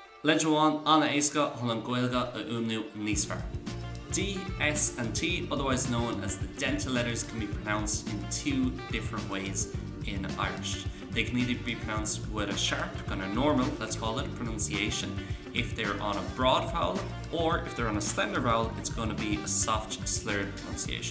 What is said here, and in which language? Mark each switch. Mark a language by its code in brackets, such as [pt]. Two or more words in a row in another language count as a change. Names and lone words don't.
[ga] Leidreáin anna éasca chun an Ghaeilge a fhuaimniú níos fearr. [en] D, S and T, otherwise known as the dental letters, can be pronounced in two different ways in Irish. They can either be pronounced with a sharp, kind of normal, let's call it, pronunciation if they're on a broad vowel, or if they're on a slender vowel, it's going to be a soft, slurred pronunciation.